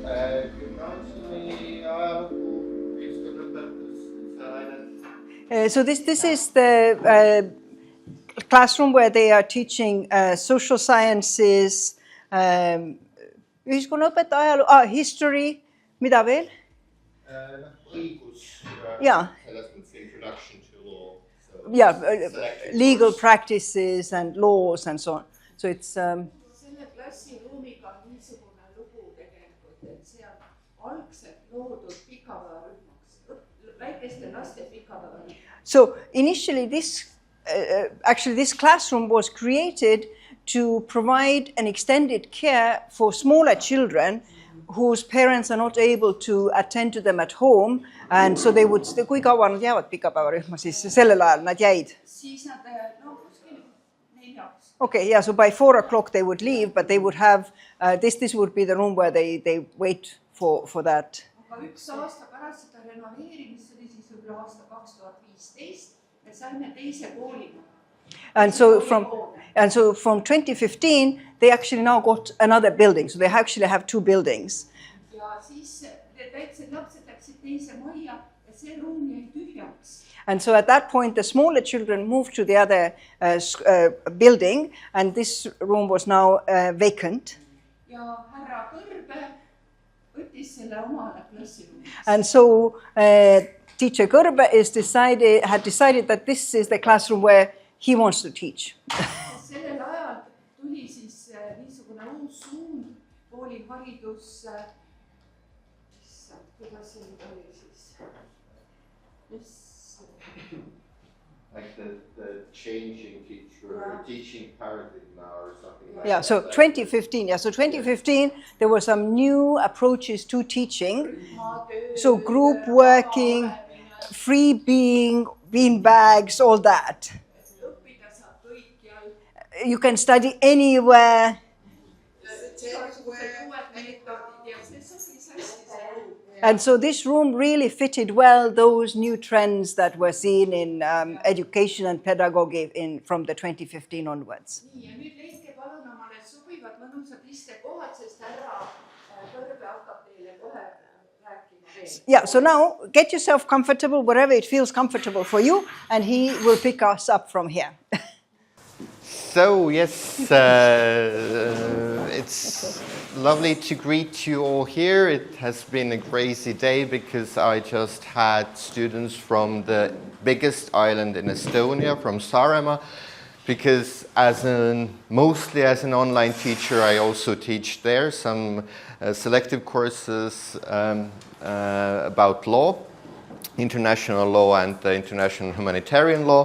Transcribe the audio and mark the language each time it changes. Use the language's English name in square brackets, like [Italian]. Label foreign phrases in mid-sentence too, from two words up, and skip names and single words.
[Estonian] Gümnaasiumi ajalugu, ühiskonnaõpetus, [English] So this is the classroom where they are teaching social sciences, [Estonian] ühiskonnaõpet, ajalugu, history, mida veel? õigus, [English] Yeah. [Estonian] selles mõttes [English] introduction to law. Yeah, legal practices and laws and so on. So it's [Estonian] Selle klassiruumiga on niisugune lugu tegelikult, et see on algselt loodud pikapäevarühmaks, väikeste laste pikapäevarühmaks. [English] so initially this classroom was created to provide an extended care for smaller children whose parents are not able to attend to them at home, and so they would, [Estonian] kui kaua nad jäävad pikapäevarühma, siis sellel ajal nad jäid. Siis nad, kuskil 4. [English] Okay, yeah, so by 4 o'clock they would leave, but they would have, this would be the room where they wait for that. [Estonian] Aga üks aasta pärast seda renoveerimist, see oli siis võib-olla aasta 2015, me saime teise koolina. [English] And so from 2015, they actually now got another building. So they actually have 2 buildings. [Estonian] Ja siis need väiksed lapsed läksid teise majja ja see ruum jäi tühjaks. [English] And so at that point, the smaller children moved to the other building, and this room was now vacant. [Estonian] Ja härra Kõrbe võttis selle omale klassiruumiks. [English] And so teacher Kõrbe had decided that this is the classroom where he wants to teach. [Estonian] Sellel ajal tuli siis niisugune uus suund, kooliharidus, kuidas see nüüd oli siis? [English] Like the changing teaching paradigm now or something like Yeah, that. so 2015, yeah, so 2015, there were some new approaches to teaching. So group working, free being bags, all that. You can study anywhere. And so this room really fitted well those new trends that were seen in education and pedagogy from the 2015 onwards. [Estonian] Nii, ja nüüd leidke palun omale sobivad mõnusad istekohad, sest härra [English] Yeah, so now get yourself comfortable wherever it feels comfortable for you, and he will pick us up from here. So yes, it's lovely to greet you all here. It has been a crazy day because I just had students from the biggest island in Estonia, from Saaremaa, because mostly as an online teacher, I also teach there some selective courses about law, international law and international humanitarian law.